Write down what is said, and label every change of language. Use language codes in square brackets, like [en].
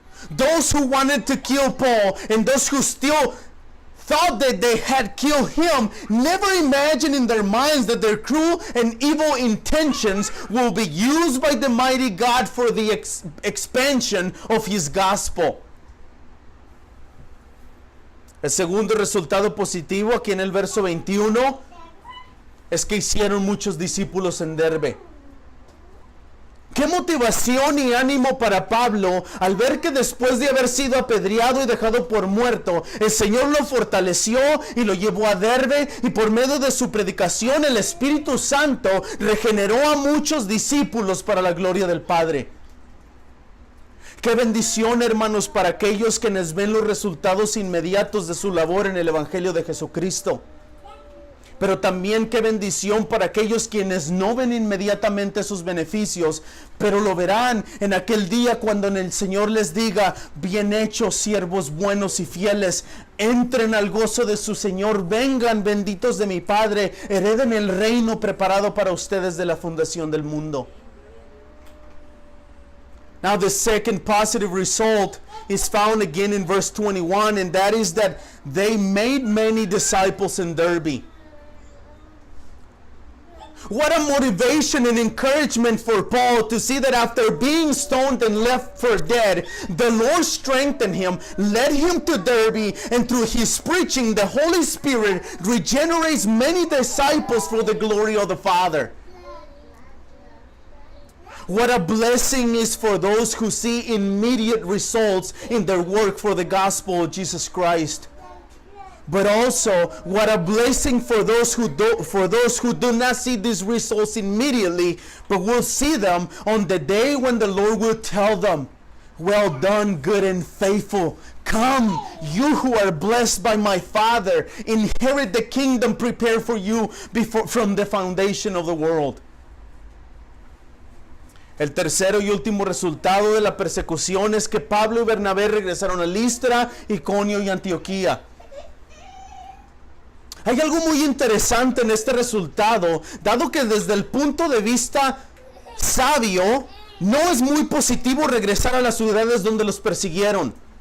[en] Those who wanted to kill Paul and those who still thought that they had killed him never imagined in their minds that their cruel and evil intentions will be used by the mighty God for the expansion of his gospel. [es] El segundo resultado positivo aquí en el verso 21 es que hicieron muchos discípulos en Derbe. Qué motivación y ánimo para Pablo al ver que después de haber sido apedreado y dejado por muerto, el Señor lo fortaleció y lo llevó a Derbe, y por medio de su predicación el Espíritu Santo regeneró a muchos discípulos para la gloria del Padre. Qué bendición, hermanos, para aquellos quienes ven los resultados inmediatos de su labor en el Evangelio de Jesucristo. Pero también qué bendición para aquellos quienes no ven inmediatamente sus beneficios, pero lo verán en aquel día cuando el Señor les diga: bien hechos, siervos buenos y fieles, entren al gozo de su Señor, vengan benditos de mi Padre, hereden el reino preparado para ustedes de la fundación del mundo. [en] Now the second positive result is found again in verse 21, and that is that they made many disciples in Derbe. What a motivation and encouragement for Paul to see that after being stoned and left for dead, the Lord strengthened him, led him to Derbe, and through his preaching, the Holy Spirit regenerates many disciples for the glory of the Father. What a blessing is for those who see immediate results in their work for the gospel of Jesus Christ. But also, what a blessing for those who do not see these results immediately, but will see them on the day when the Lord will tell them, "Well done, good and faithful. Come, you who are blessed by my Father, inherit the kingdom prepared for you from the foundation of the world." [es] El tercero y último resultado de la persecución es que Pablo y Bernabé regresaron a Listra, Iconio y Antioquía. Hay algo muy interesante en este resultado, dado que desde el punto de vista sabio, no es muy positivo regresar a las ciudades donde los persiguieron.